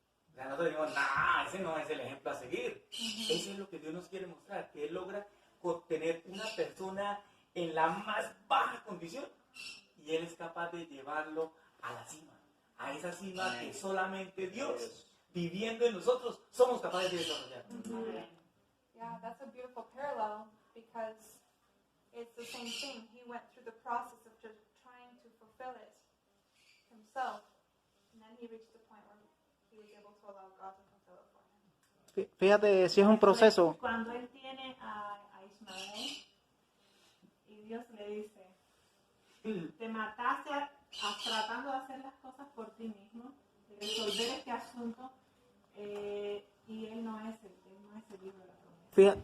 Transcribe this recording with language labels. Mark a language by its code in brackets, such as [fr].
[es] O sea, nosotros decimos, nah, ese no es el ejemplo a seguir. Eso es lo que Dios nos quiere mostrar, que Él logra tener una persona en la más baja condición y Él es capaz de llevarlo a la cima, a esa cima que solamente Dios, viviendo en nosotros, somos capaces de desarrollar. [en] Yeah, that's a beautiful parallel because it's the same thing. He went through the process of just trying to fulfill it himself, and then he reached the point where he was able to allow God to fulfill it for him. [es] Fíjate si es un proceso. Cuando él tiene a Ismael y Dios le dice, te mataste tratando de hacer las cosas por ti mismo, de resolver este asunto, y él no es el hijo de la promesa.